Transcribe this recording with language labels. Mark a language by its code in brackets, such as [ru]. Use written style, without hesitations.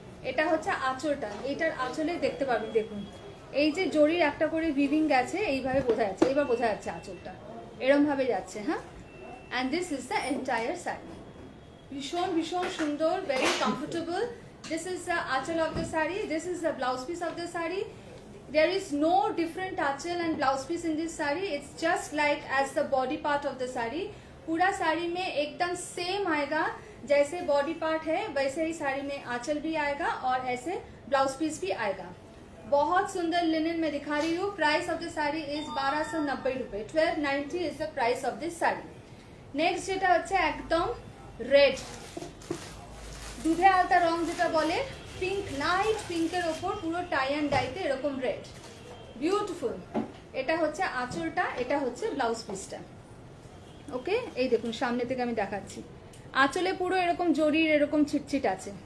[bn] এটা হচ্ছে আঁচলটা, এটার আঁচলে দেখতে পারবেন, দেখুন এই যে জরির একটা করে উইভিং গেছে, এইভাবে বোঝা যাচ্ছে, এবার বোঝা যাচ্ছে আঁচলটা এরম ভাবে যাচ্ছে। [en] হ্যাঁ, and this is the entire sari. [bn] ভীষণ ভীষণ সুন্দর, [en] Very comfortable. This is the anchal of the sari, this is the blouse piece of the sari. There is no different anchal and blouse piece in this sari. It's just like as the body part of the sari. [hi] पूरा साड़ी में एकदम same आएगा, जैसे body part है वैसे ही साड़ी में आंचल भी आएगा और ऐसे ब्लाउज पीस भी आएगा। बहुत सुंदर लिनन में दिखा रही हूँ। [en] Price of the sari is 1290 rupaye, 1290 is the price of this sari. [bn] Next যেটা হচ্ছে একদম রেড, দুধে আলতা রং যেটা বলে, পিঙ্ক, লাইট পিঙ্কের ওপর পুরো টাই অ্যান্ড ডাইতে এরকম রেড, বিউটিফুল। এটা হচ্ছে আঁচলটা, এটা হচ্ছে ব্লাউজ পিসটা। ওকে, এই দেখুন সামনে থেকে আমি দেখাচ্ছি, আঁচলে পুরো এরকম জরির এরকম ছিটছিট আছে।